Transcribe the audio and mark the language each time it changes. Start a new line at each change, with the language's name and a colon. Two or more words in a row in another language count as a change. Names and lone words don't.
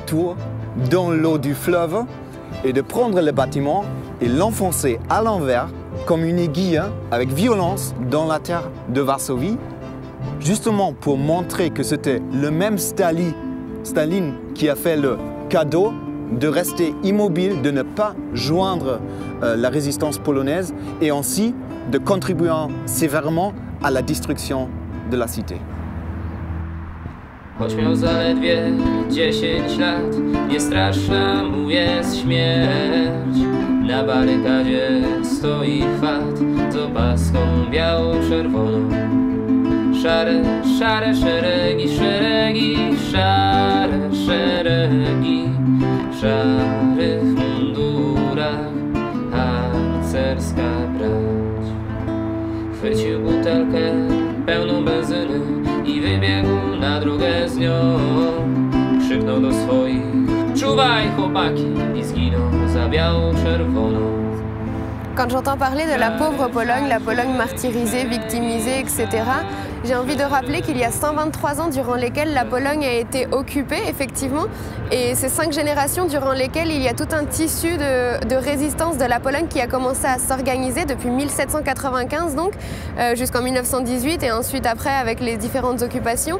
French: tour dans l'eau du fleuve et de prendre le bâtiment et l'enfoncer à l'envers comme une aiguille avec violence dans la terre de Varsovie, justement pour montrer que c'était le même Staline qui a fait le cadeau de rester immobile, de ne pas joindre la résistance polonaise et ainsi de contribuer sévèrement à la destruction de la cité.
Polish: Choć miał zaledwie 10 lat, nie straszna mu jest śmierć. Na barykadzie stoi fat z opaską biało-czerwoną. Szare, szare szeregi, szeregi, szare szeregi, w szarych mundurach harcerska brać. Chwycił butelkę pełną benzyny i wybiegł na drogę z nią. Krzyknął do swoich: czuwaj chłopaki, i zginął za biało-czerwoną.
French: Quand j'entends parler de la pauvre Pologne, la Pologne martyrisée, victimisée, etc., j'ai envie de rappeler qu'il y a 123 ans durant lesquels la Pologne a été occupée, effectivement, et ces 5 générations durant lesquelles il y a tout un tissu de résistance de la Pologne qui a commencé à s'organiser depuis 1795, donc, jusqu'en 1918, et ensuite après avec les différentes occupations.